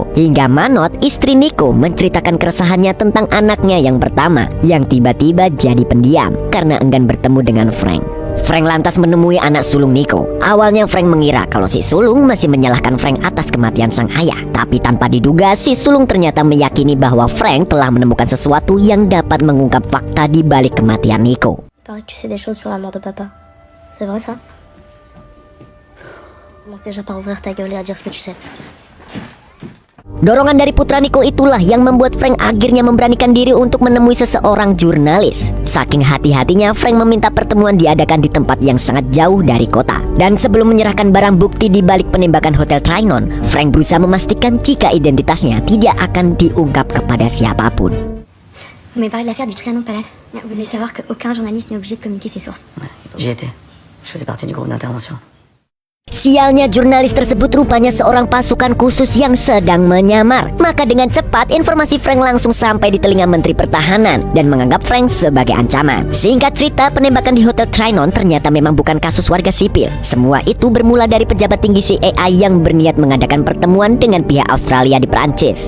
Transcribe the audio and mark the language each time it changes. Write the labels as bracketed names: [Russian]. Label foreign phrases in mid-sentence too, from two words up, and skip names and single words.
[Indonesian] Hingga Manot, istri Nico, menceritakan keresahannya tentang anaknya yang pertama, yang tiba-tiba jadi pendiam karena enggan bertemu dengan Frank. Frank lantas menemui anak sulung Nico. Awalnya Frank mengira kalau si sulung masih menyalahkan Frank atas kematian sang ayah. Tapi tanpa diduga, si sulung ternyata meyakini bahwa Frank telah menemukan sesuatu yang dapat mengungkap fakta di balik kematian Nico. [French] Paraît que tu sais des choses sur la mort de papa. C'est vrai ça? Commence déjà par ouvrir ta gueule et à dire ce que tu sais. [Indonesian] Dorongan dari putra Nico itulah yang membuat Frank akhirnya memberanikan diri untuk menemui seseorang jurnalis. Saking hati-hatinya, Frank meminta pertemuan diadakan di tempat yang sangat jauh dari kota. Dan sebelum menyerahkan barang bukti di balik penembakan Hotel Trianon, Frank berusaha memastikan jika identitasnya tidak akan diungkap kepada siapapun. [French] Vous m'avez parlé de l'affaire du Trianon Palace. Vous devez savoir qu'aucun journaliste n'est obligé de communiquer ses sources. J'y étais. Je faisais partie du groupe d'intervention. [Indonesian] Sialnya, jurnalis tersebut rupanya seorang pasukan khusus yang sedang menyamar. Maka dengan cepat informasi Frank langsung sampai di telinga Menteri Pertahanan dan menganggap Frank sebagai ancaman. Singkat cerita, penembakan di Hotel Trianon ternyata memang bukan kasus warga sipil. Semua itu bermula dari pejabat tinggi CIA yang berniat mengadakan pertemuan dengan pihak Australia di Prancis.